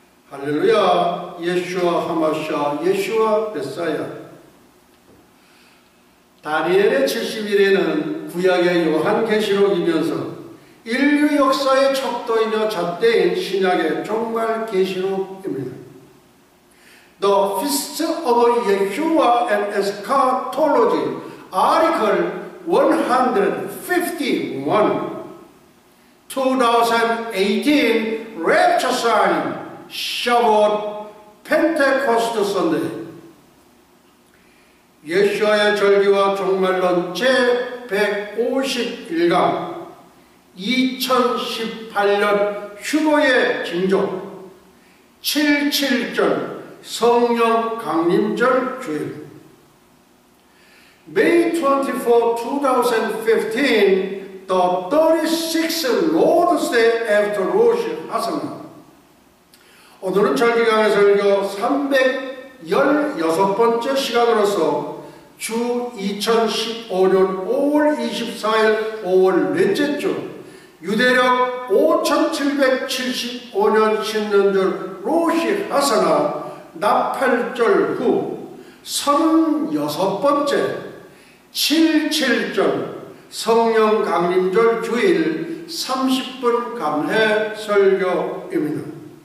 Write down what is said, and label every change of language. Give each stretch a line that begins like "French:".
Korean: 할렐루야, 예슈아 하마샤, 예슈아 메사야. 다니엘의 70일에는 구약의 요한계시록이면서 인류 역사의 척도이며 잣대인 신약의 종말 계시록입니다.
English: The Feast of Yeshua and Eschatology, Article 151, 2018 Rapture Sign, Shavuot, Pentecost Sunday.
Korean: 예수와의 절기와 종말론 제151강 2018년 휴거의 징조 77절 성령 강림절 주일.
English: May 24, 2015, the 36th Lord's Day after Rosh Hashanah.
Korean: 오늘은 절기강의 설교 316번째 시간으로서 주 2015년 5월 24일 5월 넷째 주 유대력 5775년 신년절 로시 하사나 나팔절 후 36번째 77절 성령 강림절 주일 30분 감회 설교입니다.